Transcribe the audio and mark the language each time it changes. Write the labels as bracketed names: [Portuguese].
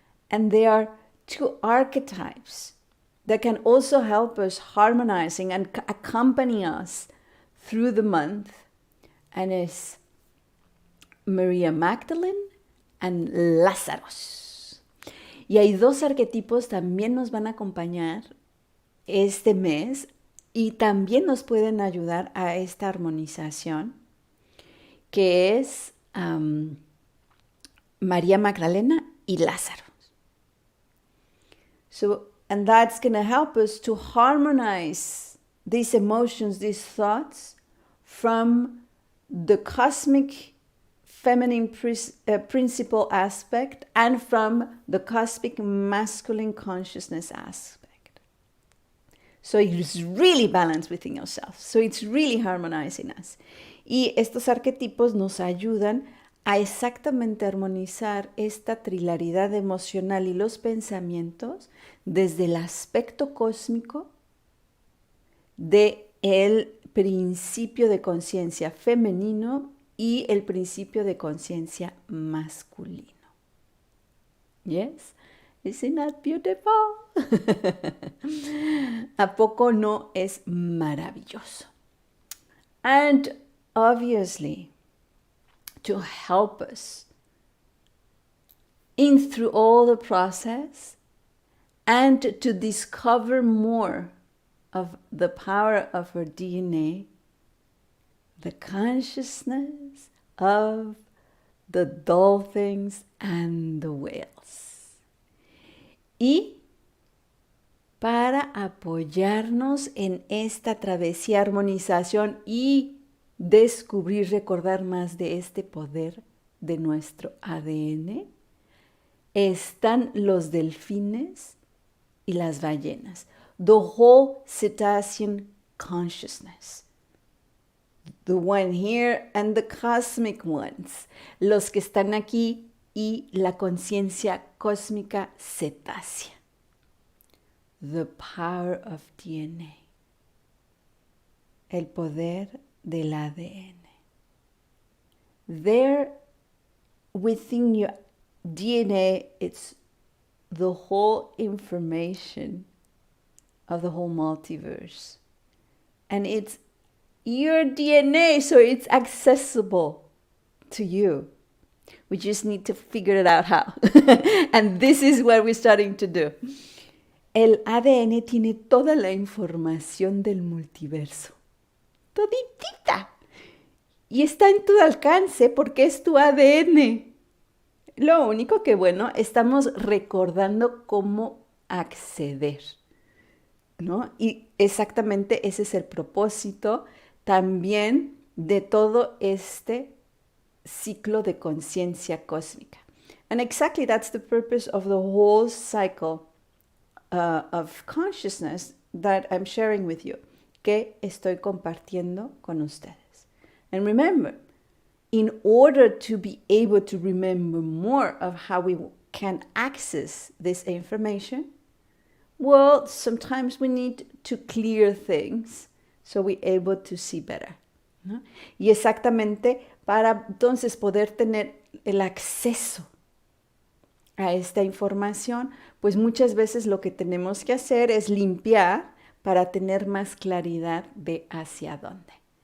[English] And there are two archetypes that can also help us harmonizing and accompany us through the month. And it's Maria Magdalene and Lazarus. [Spanish] Y hay dos arquetipos también nos van a acompañar este mes y también nos pueden ayudar a esta armonización, que es María Magdalena y Lázaro. [English] So, and that's going to help us to harmonize these emotions, these thoughts from the cosmic feminine principle aspect and from the cosmic masculine consciousness aspect. So it's really balanced within yourself. So it's really harmonizing us. [Spanish] Y estos arquetipos nos ayudan a exactamente armonizar esta trilaridad emocional y los pensamientos desde el aspecto cósmico del principio de conciencia femenino y el principio de conciencia masculino. [English] Yes? Isn't that beautiful? [Spanish] ¿A poco no es maravilloso? [English] And obviously, to help us in through all the process and to discover more of the power of our DNA, the consciousness of the dolphins and the whales. [Spanish] Y para apoyarnos en esta travesía, armonización y descubrir, recordar más de este poder de nuestro ADN, están los delfines y las ballenas. [English] The whole cetacean consciousness. The one here and the cosmic ones. [Spanish] Los que están aquí y la conciencia cósmica cetácea. [English] The power of DNA. [Spanish] El poder del ADN. [English] There, within your DNA, it's the whole information of the whole multiverse. And it's your DNA, so it's accessible to you. We just need to figure it out how. And this is what we're starting to do. [Spanish] El ADN tiene toda la información del multiverso. Toditita. Y está en tu alcance porque es tu ADN. Lo único que, bueno, estamos recordando cómo acceder, ¿no? Y exactamente ese es el propósito también de todo este ciclo de conciencia cósmica. [English] And exactly that's the purpose of the whole cycle of consciousness that I'm sharing with you, [Spanish] que estoy compartiendo con ustedes. [English] And remember, in order to be able to remember more of how we can access this information, Well, sometimes we need to clear things so we're able to see better, ¿no? [Spanish] Y exactamente para entonces poder tener el acceso a esta información, pues muchas veces lo que tenemos que hacer es limpiar para tener más claridad de hacia dónde.